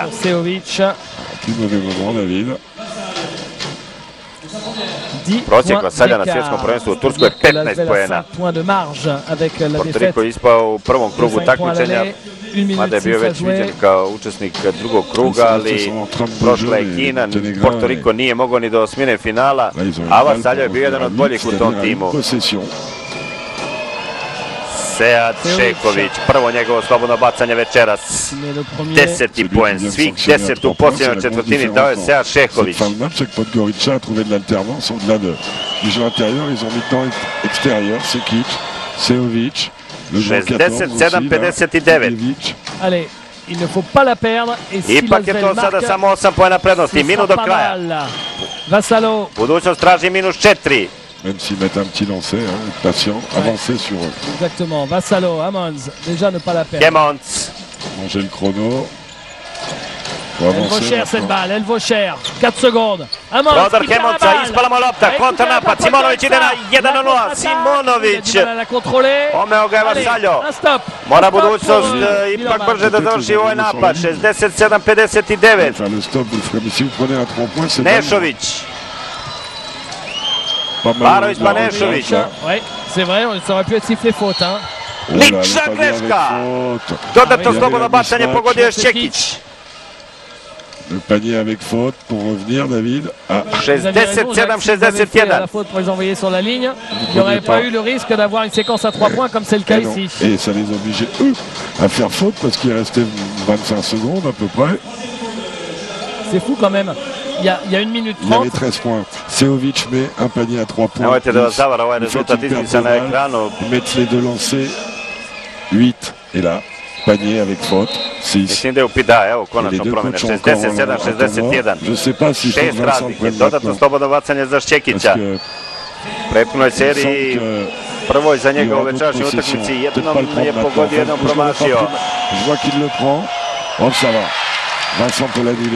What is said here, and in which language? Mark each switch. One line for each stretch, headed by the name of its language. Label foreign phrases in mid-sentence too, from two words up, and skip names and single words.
Serbian: Seović.
French: Plus mauvais moment, David.
Serbian: Prosjek Vassalja na svjetskom prvenstvu u Turskoj je 15 poena. Porto Riko je ispao u prvom krugu takmičenja, mada je bio već viđen kao učesnik drugog kruga, ali prošla je Kina, Porto Riko nije mogao ni do osmine finala, a Vassalja je bio jedan od boljih u tom timu. Sead Šehović, prvo njegovo slobodno bacanje večeras. 10. poen, svih 10 u posljednjoj četvrtini dao je Sead Šehović.
French: Podgorica a trouvé de l'alternance au-delà du jeu intérieur, ils ont mis temps extérieur, Sekic, Seović, le 67-59. Allez, il ne faut pas la perdre.
Serbian: Ipak je to sada samo 8 poena prednosti, minut do kraja. Vassallo. Budućnost traži minus 4.
French: Même s'ils mettent un petit lancer, hein, patient, avancer sur eux. Exactement, Vassallo, Ammons, déjà ne pas la perdre. Kemmons. Manger le chrono. Elle vaut cher cette balle, elle vaut cher. 4 secondes. Ammons.
Serbian: Prodor Kemmonsa, ispalamo lopta, kontranapad, Simonović ide na 1-0, Simonović. Omeo ga je Vassallo. Mora budućnost ipak brže da završi ovaj napad, 67-59. Nešović. Barović pa Nešović.
French: Oui, c'est vrai, ça aurait pu être sifflé faute. Hein.
Serbian: Lična greška. Dodatno slobodno bacanje pogodio je Šćekić.
French: Le panier avec faute pour revenir, David. 67-61. La faute pour les envoyer sur la ligne. Il n'y aurait pas eu le risque d'avoir une séquence à 3 points comme c'est le cas ici. Et ça les obligeait, eux, à faire faute parce qu'il restait 25 secondes à peu près. C'est fou quand même. Il y a 1 minute 30. Il y avait 13 points. Seović met un panier à 3 points.
Serbian: Nemojte da vas zavara ovaj rezultat izmica na ekranu.
French: Ils mettent les deux lancers. 8. Et là, panier avec faute. 6.
Serbian: Mislim da je upida, evo konačno promjene. 67-61. 6 razlike. Dodatno slobodno bacanje za Šćekića. Prethodnoj seriji, prvoj za njega u večerašnjoj utakmici, jednom je pogodio, jednom promašio.
French: Je vois qu'il le prend. Oh, ça va. Vincent peut l'annuler.